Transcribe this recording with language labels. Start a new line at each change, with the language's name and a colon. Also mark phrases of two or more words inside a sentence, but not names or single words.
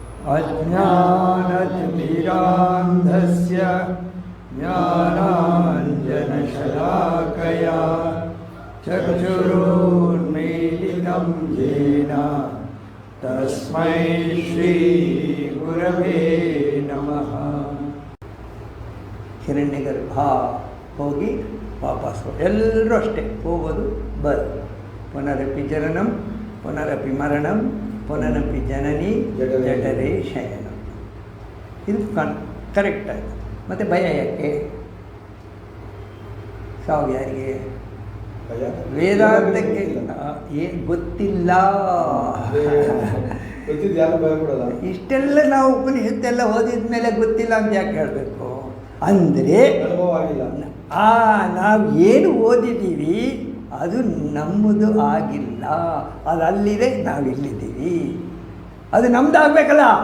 Sanskrit: अज्ञानतिमिरान्धस्य ज्ञानाञ्जनशलाकया चक्षुरुन्मीलितं येन तस्मै श्रीगुरवे नमः.
Kannada: ಹಿರಣ್ಯಗರ್ಭ ಹೋಗಿ ವಾಪಸ್ಸು ಎಲ್ಲರೂ ಅಷ್ಟೇ, ಹೋಗೋದು ಬರೋದು.
Sanskrit: ಪುನರಪಿ ಜನನಂ ಪುನರಪಿ ಮರಣಂ ಪುನರಪಿ ಜನನಿ ಜಠರೇ ಶಯನ.
Kannada: ಇದು ಕರೆಕ್ಟ್ ಆಯಿತು. ಮತ್ತು ಭಯ ಯಾಕೆ? ಸಾವು ಯಾರಿಗೆ? ವೇದಾಂತಕ್ಕೆ ಏನು ಗೊತ್ತಿಲ್ಲ. ಇಷ್ಟೆಲ್ಲ ನಾವು ಉಪನಿಷತ್ತೆಲ್ಲ ಓದಿದ ಮೇಲೆ ಗೊತ್ತಿಲ್ಲ ಅಂತ ಯಾಕೆ ಹೇಳಬೇಕು ಅಂದರೆ, ನಾವು ಏನು ಓದಿದ್ದೀವಿ ಅದು ನಮ್ಮದು ಆಗಿಲ್ಲ, ಅದು ಅಲ್ಲಿದೆ, ನಾವಿಲ್ಲಿದ್ದೀವಿ, ಅದು ನಮ್ದು ಆಗಬೇಕಲ್ಲ.